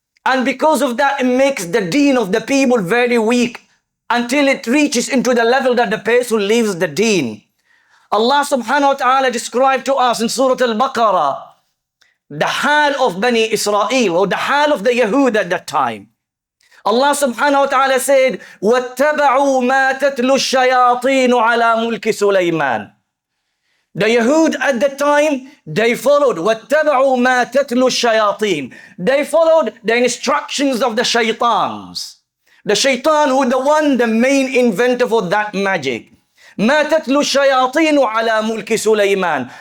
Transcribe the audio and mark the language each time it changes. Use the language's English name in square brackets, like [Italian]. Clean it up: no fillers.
[English] And because of that, it makes the deen of the people very weak, until it reaches into the level that the person leaves the deen. Allah subhanahu wa ta'ala described to us in Surah Al-Baqarah the hal of Bani Israel, or the hal of the Yahud at that time. Allah subhanahu wa ta'ala said, [Arabic] وَاتَّبَعُوا مَا تَتْلُو الشَّيَاطِينُ عَلَى مُلْكِ سُلَيْمَانَ. [English] The Yahud at that time, they followed [Arabic] وَاتَّبَعُوا مَا تَتْلُو الشَّيَاطِينَ. [English] They followed the instructions of the shaitans. The shaitan who the main inventor for that magic. [Arabic] مَا تَتْلُو الشَّيَاطِينُ عَلَى مُلْكِ سُلَيْمَانَ.